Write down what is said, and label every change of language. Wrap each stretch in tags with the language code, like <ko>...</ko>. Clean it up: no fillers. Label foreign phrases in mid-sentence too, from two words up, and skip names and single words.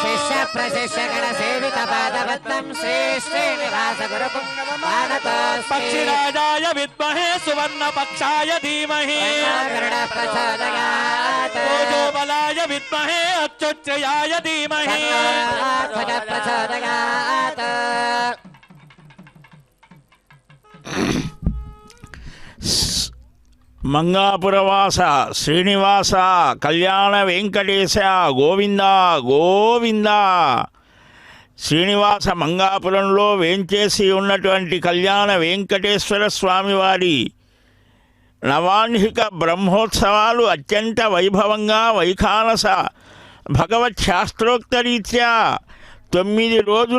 <sa>शिष्य प्रशिष्य गणसेवित पादपद्मं श्री श्रीनिवास गुरुपुङ्गवमानतोऽस्मि पक्षिराजाय विद्महे सुवर्णपक्षाय धीमहि प्रचोदयात् तेजोबलाय विद्महे अच्युच्छ्रयाय धीमहि प्रचोदयात्</sa> <te>మంగాపురవాస శ్రీనివాస కళ్యాణ వెంకటేశ గోవింద గోవింద. శ్రీనివాస మంగాపురంలో వేంచేసి ఉన్నటువంటి కళ్యాణ వెంకటేశ్వర స్వామివారి నవాన్హిక బ్రహ్మోత్సవాలు అత్యంత వైభవంగా వైఖానస భగవత్ శాస్త్రోక్తరీత్యా 9 రోజుల</te>